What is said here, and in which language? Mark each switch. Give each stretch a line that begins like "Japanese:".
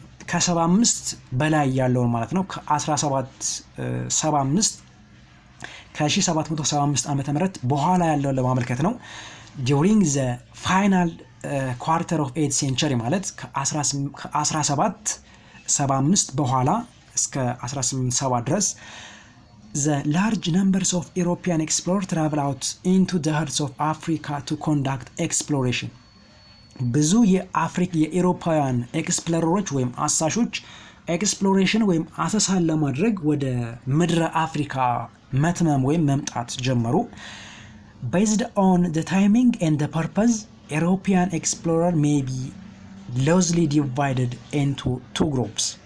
Amharic: ከ75 በላይ ያለው ማለት ነው ከ1775 ከ1775 ዓመተ ምህረት በኋላ ያለው ለማመልከት ነው
English: during the final quarter of 8th century
Amharic: ማለት ከ1775 በኋላ እስከ 1870 ድረስ
English: the large numbers of European explorers travel out into the hearts of Africa to conduct exploration.
Amharic: ብዙ የአውሮፓውያን ኤክስፕሎረሮች ወይም አሳሾች ኤክስፕሎሬሽን ወይም አሰሳን ለማድረግ ወደ ምድረ አፍሪካ መትመም ወይም መምጣት ጀመሩ።
English: Based on the timing and the purpose, European explorer may be loosely divided into two groups.